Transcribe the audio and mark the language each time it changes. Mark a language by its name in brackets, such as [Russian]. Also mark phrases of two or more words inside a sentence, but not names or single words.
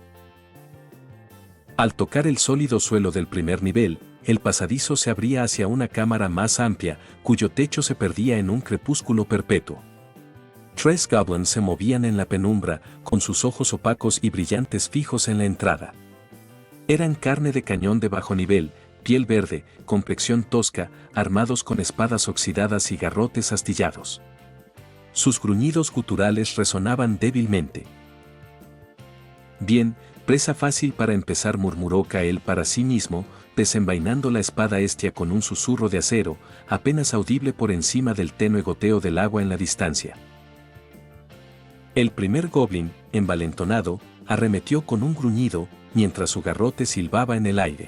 [Spanish] Al tocar el sólido suelo del primer nivel, el pasadizo se abría hacia una cámara más amplia, cuyo techo se perdía en un crepúsculo perpetuo. 3 goblins se movían en la penumbra, con sus ojos opacos y brillantes fijos en la entrada. Eran carne de cañón de bajo nivel, piel verde, complexión tosca, armados con espadas oxidadas y garrotes astillados. Sus gruñidos guturales resonaban débilmente. «Bien, presa fácil para empezar», murmuró Kael para sí mismo, desenvainando la espada estia con un susurro de acero, apenas audible por encima del tenue goteo del agua en la distancia. El primer goblin, envalentonado, arremetió con un gruñido, mientras su garrote silbaba en el aire.